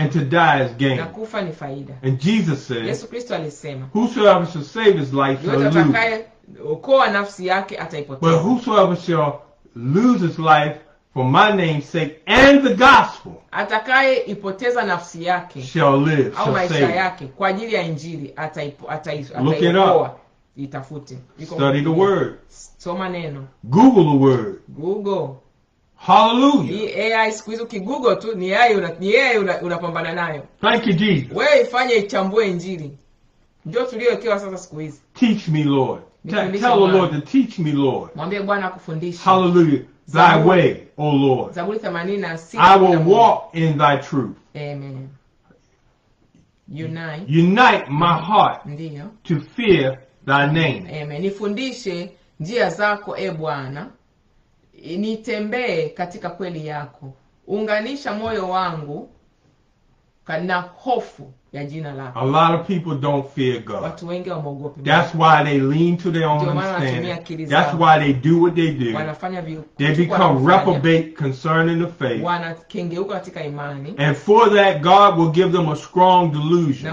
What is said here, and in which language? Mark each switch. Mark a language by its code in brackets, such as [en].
[en] And to die is gain. [sw] Na kufa ni faida. [en] And Jesus said, [sw] Yesu Kristo alisema, [en] whosoever shall save his life shall lose it. [sw] Okoa nafsi yake ataipoteza. [en] But whosoever shall lose his life for my name's sake and the gospel, [sw] atakaye ipoteza nafsi yake [en] shall live, [sw] au [en] shall [sw] maisha [en] save [sw] yake kwa ajili ya injili ataiokoa. Itafute. [en] Study the word. [sw] Soma neno. [en] Google the word. Google. Hallelujah. [sw] Ni AI siku hizo Google tu ni AI unapambana nayo. [en] Thank you Jesus. [sw] Wewe ifanye ichambue injili. Ndio tuliowekewa sasa siku hizi. [en] Teach me Lord. Tell the Lord to teach me Lord. [sw] Mwambie Bwana akufundishe. [en] Hallelujah. Thy way, O Lord. [sw] Zaburi 86. [en] I will walk in thy truth. Amen. Unite my heart. [sw] Ndiyo. [en] To fear thy name. [sw] Amen. Nifundishe njia zako e Bwana. Nitembee katika kweli yako. Unganisha moyo wangu na hofu ya jina lako. [en] A lot of people don't fear God. [sw] Watu wengi wameogopa. [en] That's why they lean to their own understanding. That's why they do what they do. They become reprobate concerning the faith. [sw] Wanakengeuka katika imani. [en] And for that, God will give them a strong delusion.